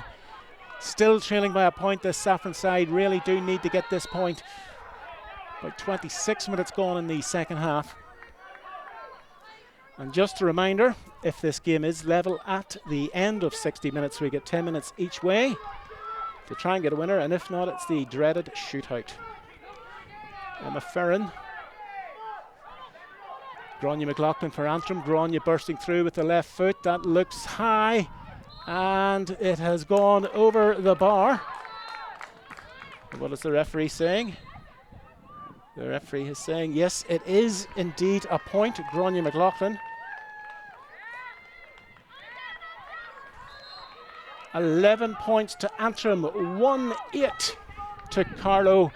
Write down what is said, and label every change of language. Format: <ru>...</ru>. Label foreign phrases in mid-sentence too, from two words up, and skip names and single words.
<en>Still trailing by a point. This Saffron side really do need to get this point. About 26 minutes gone in the second half. And just a reminder, if this game is level at the end of 60 minutes, we get 10 minutes each way to try and get a winner, and if not, it's the dreaded shootout. Emma Ferrin. Gráinne McLaughlin for Antrim. Gráinne bursting through with the left foot. That looks high, and it has gone over the bar. What is the referee saying? The referee is saying, yes, it is indeed a point. Gráinne McLaughlin. 11 points to Antrim, 1-8 to Carlow.</en>